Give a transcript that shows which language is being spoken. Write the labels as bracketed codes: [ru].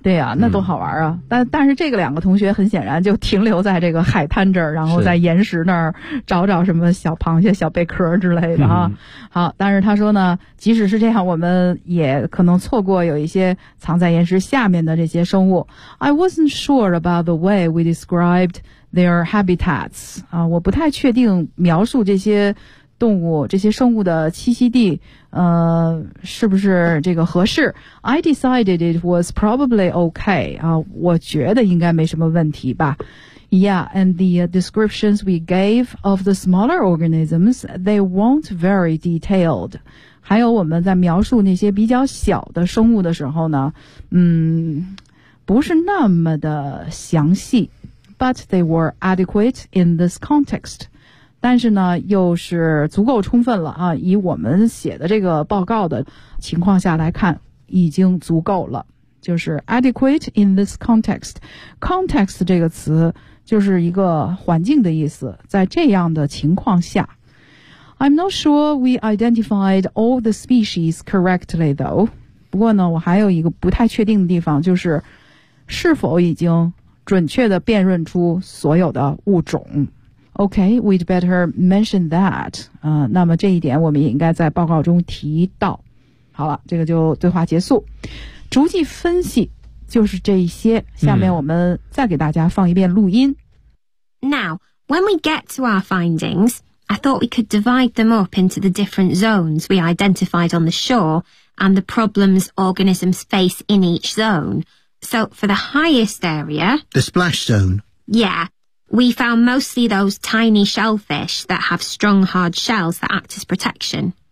[zh] 对啊，那多好玩啊、嗯、但是这个两个同学很显然就停留在这个海滩这儿，然后在岩石那儿找找什么小螃蟹小贝壳之类的啊、嗯。好，但是他说呢，即使是这样，我们也可能错过有一些藏在岩石下面的这些生物。 [en] I wasn't sure about the way we described their habitats、 [zh] 我不太确定描述这些动物这些生物的栖息地是不是这个合适。 [en] I decided it was probably okay. [zh] 我觉得应该没什么问题吧。 [en] Yeah, and the descriptions we gave of the smaller organisms, they weren't very detailed. [zh] 还有我们在描述那些比较小的生物的时候呢，不是那么的详细。 [en] But they were adequate in this context. [zh] 但是呢，又是足够充分了啊！以我们写的这个报告的情况下来看，已经足够了。就是 [en] adequate in this context. [zh] Context 这个词就是一个环境的意思，在这样的情况下。 [en] I'm not sure we identified all the species correctly, though. [zh] 不过呢，我还有一个不太确定的地方，就是是否已经准确地辨认出所有的物种。 [en] Okay, we'd better mention that. [zh] 那么这一点我们也应该在报告中提到。好了，这个就对话结束。逐迹分析就是这一些。下面我们再给大家放一遍录音。 [en] Now, when we get to our findings, I thought we could divide them up into the different zones we identified on the shore and the problems organisms face in each zone. So, for the highest area... The splash zone. Yeah. We found mostly those tiny shellfish that have strong, hard shells that act as protection.